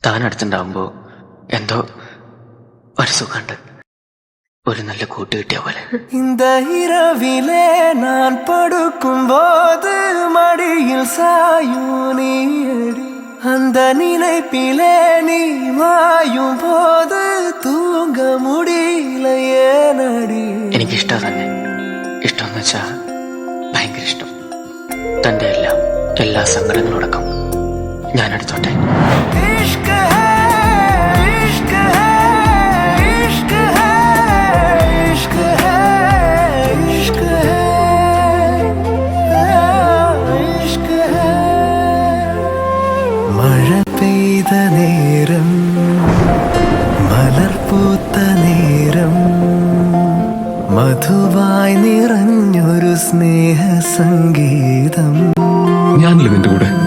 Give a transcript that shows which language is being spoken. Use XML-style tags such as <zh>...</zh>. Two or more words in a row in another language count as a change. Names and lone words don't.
<ml>ഞാൻ അടുത്തുണ്ടാവുമ്പോ എന്തോ ഒരു സുഖമുണ്ട്, ഒരു നല്ല കൂട്ട് കിട്ടിയ പോലെ.</ml> <ta>இந்த இரவிலே நான் படுக்கும் போது மடியில் சாயும் நீடி, அந்த நினைப்பிலே நீ மாயும் போது தூங்க முடியல ஏனடி.</ta> <ml>എനിക്കിഷ്ടം തന്നെ. ഇഷ്ടം എന്ന് വെച്ചാ ഭയങ്കര ഇഷ്ടം. തന്റെ എല്ലാ സങ്കടങ്ങളോടൊപ്പം ഞാൻ എടുത്തോട്ടെ.</ml> <hi>इश्क है, इश्क है, इश्क है, इश्क है, इश्क है, इश्क है.</hi> <ml>മഴ പെയ്ത നേരം, മലർ പൂത്ത നേരം, മധുവായി നിറഞ്ഞൊരു സ്നേഹ സംഗീതം. ഞാനല്ലേ നിന്റെ കൂടെ.</ml>